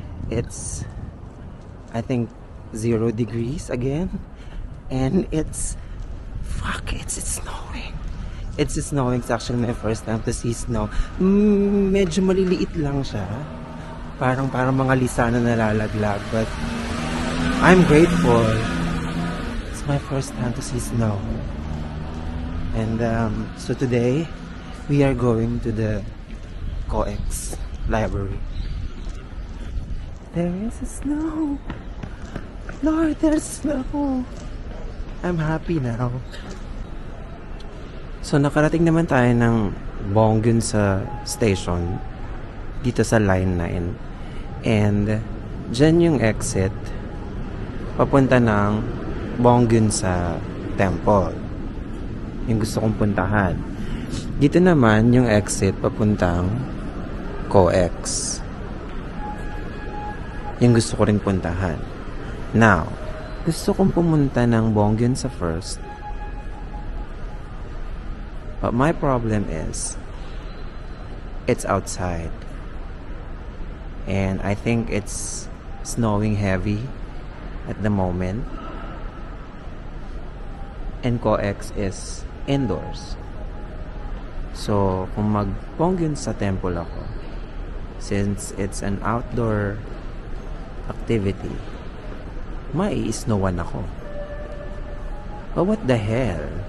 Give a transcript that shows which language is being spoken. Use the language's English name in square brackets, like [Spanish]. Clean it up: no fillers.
[English] It's, I think, 0 degrees again. And it's snowing. It's snowing. It's actually my first time to see snow. [Filipino] Medyo maliliit lang siya. Parang mga lisa na nalalaglag. [English] But I'm grateful. It's my first time to see snow. And so today, we are going to the COEX library. There is snow. Lord, there's snow. I'm happy now. [Filipino] So nakarating naman tayo ng Bonggun sa station dito sa line 9. And dyan yung exit papunta ng Bonggun sa temple. Yung gusto kong puntahan. Dito naman yung exit papuntang COEX. Yung gusto ko rin puntahan. Now, gusto kong pumunta ng Bonggun sa first. [English] But my problem is, it's outside. And I think it's snowing heavy at the moment. And COEX is indoors. So, [Filipino] kung mag-Bonggun sa temple ako, [English] since it's an outdoor activity, [Filipino] mai-snowan ako. [English] But what the hell?